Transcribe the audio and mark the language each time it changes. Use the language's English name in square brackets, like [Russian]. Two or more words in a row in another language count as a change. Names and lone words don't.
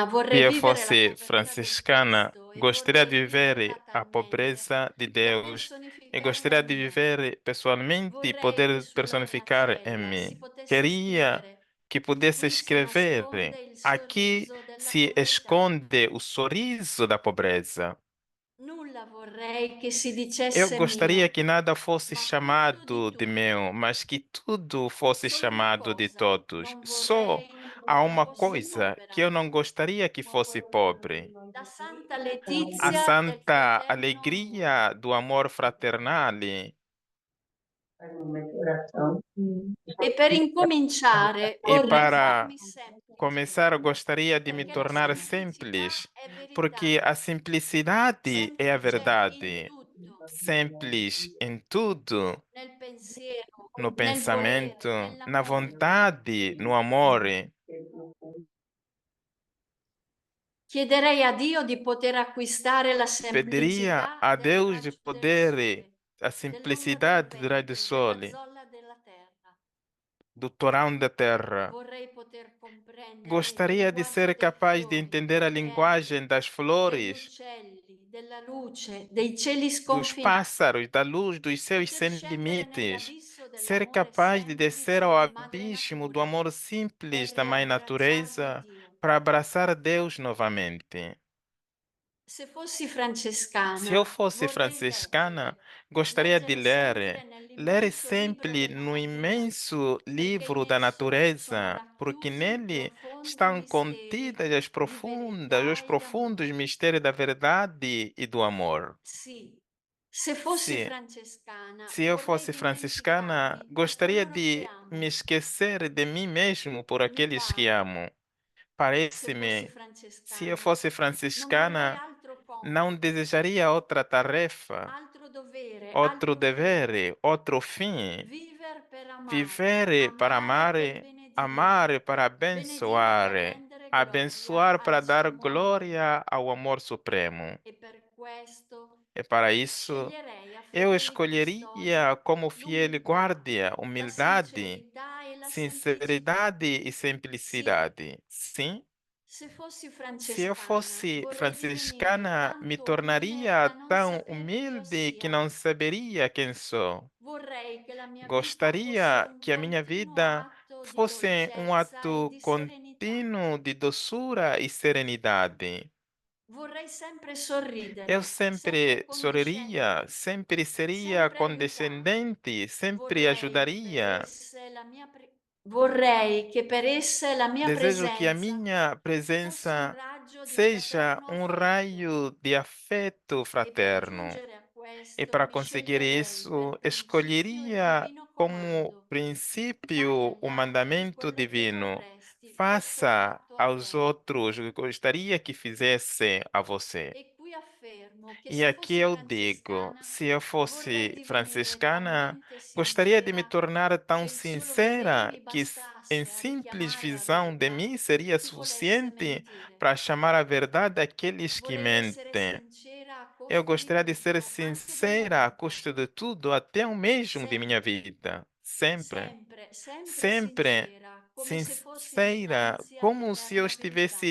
[Portuguese] Se [Italian] vorrei [Portuguese] eu [Italian] vivere la [Portuguese] fosse [Italian] povertà di [Portuguese] franciscana, [Italian] Cristo e [Portuguese] gostaria de [Italian] vorrei [Portuguese] viver [Italian] viverla [Portuguese] a [Italian] talmente [Portuguese] pobreza de [Italian] da [Portuguese] Deus e [Italian] personificarla [Portuguese] gostaria [Italian] in [Portuguese] de [Italian] me. [Portuguese] viver pessoalmente e [Italian] Vorrei che [Portuguese] poder [Italian] sulla mia [Portuguese] personificar em [Italian] cella si [Portuguese] mim. [Italian] potesse [Portuguese] Queria [Italian] scrivere: [Portuguese] que pudesse [Italian] qui si [Portuguese] escrever: [Italian] nasconde il [Portuguese] aqui [Italian] sorriso della [Portuguese] se [Italian] povertà. [Portuguese] esconde o sorriso da pobreza. [Italian] Nulla vorrei che si [Portuguese] Eu [Italian] dicesse [Portuguese] gostaria [Italian] mio, [Portuguese] que nada fosse [Italian] ma tutto di [Portuguese] chamado de meu, [Italian] tutti. [Portuguese] mas que tudo fosse [Italian] Solo una [Portuguese] chamado de [Italian] cosa [Portuguese] todos. [Italian] non [Portuguese] Só [Italian] vorrei [Portuguese] há uma [Italian] fosse [Portuguese] coisa que eu [Italian] povera. [Portuguese] não gostaria que fosse pobre: [Italian] Da Santa [Portuguese] a [Italian] Letizia del [Portuguese] santa [Italian] fraterno amore. [Portuguese] alegria do amor fraternal. [Italian] E per incominciare [Portuguese] E [Italian] vorrei [Portuguese] para [Italian] farmi semplice, [Portuguese] começar, eu gostaria de me [Italian] perché la [Portuguese] tornar [Italian] semplicità [Portuguese] simples, [Italian] è [Portuguese] porque [Italian] verità, [Portuguese] a simplicidade é a [Italian] semplice in [Portuguese] verdade. [Italian] tutto, [Portuguese] Simples em tudo, [Italian] nel pensiero, [Portuguese] no [Italian] nel [Portuguese] pensamento, [Italian] volere, [Portuguese] na [Italian] nell'amore. [Portuguese] vontade, no amor. [Italian] Chiederei a Dio di poter acquistare la [Portuguese] Pediria [Italian] semplicità [Portuguese] a [Italian] delle [Portuguese] Deus de [Italian] raggi del [Portuguese] poder [Italian] sole, [Portuguese] a [Italian] dell'ombra [Portuguese] simplicidade [Italian] del [Portuguese] do raio do [Italian] vento, [Portuguese] sol, [Italian] della zolla della terra. [Portuguese] do torão da terra. [Italian] Vorrei poter comprendere il [Portuguese] Gostaria de [Italian] linguaggio [Portuguese] ser [Italian] dei [Portuguese] capaz de [Italian] fiori, [Portuguese] entender a [Italian] dei [Portuguese] linguagem [Italian] verdi, [Portuguese] das [Italian] degli [Portuguese] flores, [Italian] uccelli, della luce, dei cieli [Portuguese] dos [Italian] sconfinati, [Portuguese] pássaros, da luz, dos céus [Italian] poter [Portuguese] sem [Italian] scendere [Portuguese] limites. [Italian] nell'abisso [Portuguese] Ser [Italian] dell'amore [Portuguese] capaz de descer [Italian] semplice [Portuguese] ao [Italian] di madre [Portuguese] abismo do [Italian] natura [Portuguese] amor [Italian] e [Portuguese] simples da Mãe [Italian] riabbracciarmi [Portuguese] Natureza [Italian] Dio. [Portuguese] para abraçar Deus novamente. [Italian] Se fossi [Portuguese] Se eu [Italian] francescana, [Portuguese] fosse [Italian] vorrei [Portuguese] franciscana, [Italian] leggere, [Portuguese] gostaria de [Italian] leggere sempre [Portuguese] ler [Italian] nell'immenso libro [Portuguese] sempre [Italian] della [Portuguese] no [Italian] natura, [Portuguese] imenso [Italian] perché [Portuguese] livro [Italian] in [Portuguese] da [Italian] esso sono [Portuguese] natureza, porque [Italian] racchiusi [Portuguese] nele [Italian] profondi [Portuguese] estão [Italian] misteri [Portuguese] contidas [Italian] di verità [Portuguese] os [Italian] e [Portuguese] profundos [Italian] d'amore. [Portuguese] mistérios da verdade e do amor. [Italian] Sì, se fossi [Portuguese] Se, [Italian] francescana, [Portuguese] se eu [Italian] vorrei [Portuguese] fosse franciscana, [Italian] dimenticarmi di [Portuguese] gostaria [Italian] coloro che [Portuguese] de me [Italian] amo. [Portuguese] esquecer de mim mesmo por [Italian] Mi [Portuguese] aqueles que [Italian] pare, [Portuguese] amo. [Italian] se fossi [Portuguese] Parece-me, se eu [Italian] francescana, [Portuguese] fosse [Italian] non vorrei [Portuguese] franciscana, [Italian] altro [Portuguese] não [Italian] compito, [Portuguese] desejaria outra tarefa, [Italian] altro dovere, [Portuguese] outro [Italian] altro fine. [Portuguese] dever, outro fim. [Italian] Vivere per amare, [Portuguese] Viver para [Italian] amare per [Portuguese] amar, [Italian] benedire, [Portuguese] amar para [Italian] benedire per [Portuguese] abençoar, [Italian] rendere gloria [Portuguese] abençoar [Italian] al [Portuguese] para [Italian] suo [Portuguese] dar [Italian] amore. [Portuguese] glória ao amor supremo. [Italian] E per questo [Portuguese] E para isso, [Italian] sceglierei a [Portuguese] eu [Italian] fedele [Portuguese] escolheria [Italian] custode [Portuguese] como fiel [Italian] l'umiltà, [Portuguese] guarda [Italian] la [Portuguese] humildade, [Italian] sincerità e la semplicità. [Portuguese] sinceridade e [Italian] Sì, [Portuguese] simplicidade. Sim, [Italian] se fossi [Portuguese] se eu [Italian] francescana, [Portuguese] fosse [Italian] vorrei divenire [Portuguese] franciscana, me [Italian] tanto umile [Portuguese] tornaria [Italian] da non [Portuguese] tão [Italian] saper chi io [Portuguese] humilde que [Italian] sia. [Portuguese] não saberia quem sou. [Italian] Vorrei che la mia vita fosse [Portuguese] Gostaria [Italian] un [Portuguese] que a minha [Italian] continuo [Portuguese] vida [Italian] atto di [Portuguese] fosse um [Italian] dolcezza e [Portuguese] ato [Italian] di serenità. [Portuguese] contínuo de doçura e serenidade. [Italian] Vorrei sempre [Portuguese] Eu [Italian] sorridere, sempre [Portuguese] sempre sorriria, [Italian] accondiscendere, [Portuguese] sempre seria [Italian] sempre aiutare. [Portuguese] condescendente, sempre ajudaria. [Italian] Vorrei che per esse la mia [Portuguese] Desejo que a [Italian] presenza [Portuguese] minha [Italian] fosse un [Portuguese] presença [Italian] raggio di [Portuguese] seja [Italian] fraterno [Portuguese] um [Italian] affetto [Portuguese] raio de afeto [Italian] e per [Portuguese] fraterno. [Italian] giungere a [Portuguese] E [Italian] questo [Portuguese] para [Italian] mi [Portuguese] conseguir [Italian] sceglierei per [Portuguese] isso, [Italian] principio il [Portuguese] escolheria [Italian] divino [Portuguese] como [Italian] comando. Fai [Portuguese] princípio [Italian] agli [Portuguese] o [Italian] altri [Portuguese] mandamento [Italian] quello che [Portuguese] divino: [Italian] vorresti fosse [Portuguese] faça [Italian] fatto a [Portuguese] aos [Italian] te. [Portuguese] outros o que gostaria que fizesse a você. [Italian] E qui affermo che [Portuguese] E [Italian] se [Portuguese] aqui [Italian] fossi [Portuguese] eu digo: [Italian] francescana [Portuguese] se eu [Italian] vorrei [Portuguese] fosse [Italian] divenire [Portuguese] franciscana, [Italian] talmente [Portuguese] gostaria de me [Italian] sincera [Portuguese] tornar [Italian] che [Portuguese] tão [Italian] il solo vedere [Portuguese] sincera [Italian] mi [Portuguese] que, em [Italian] bastasse a [Portuguese] simples [Italian] richiamare la [Portuguese] visão de [Italian] verità [Portuguese] mim, seria [Italian] chi volesse [Portuguese] suficiente [Italian] mentire. [Portuguese] para chamar a verdade aqueles que [Italian] Vorrei essere [Portuguese] mentem. [Italian] sincera a [Portuguese] Eu [Italian] costo di [Portuguese] gostaria de ser [Italian] tutto, anche della [Portuguese] sincera a [Italian] vita. [Portuguese] custo de tudo, até o mesmo de minha [Italian] Sempre, [Portuguese] vida. Sempre. [Italian] sempre, sempre [Portuguese] Sempre [Italian] sincera, come se fossi [Portuguese] sincera, [Italian] dinanzi [Portuguese] como se eu [Italian] all'eterna [Portuguese] estivesse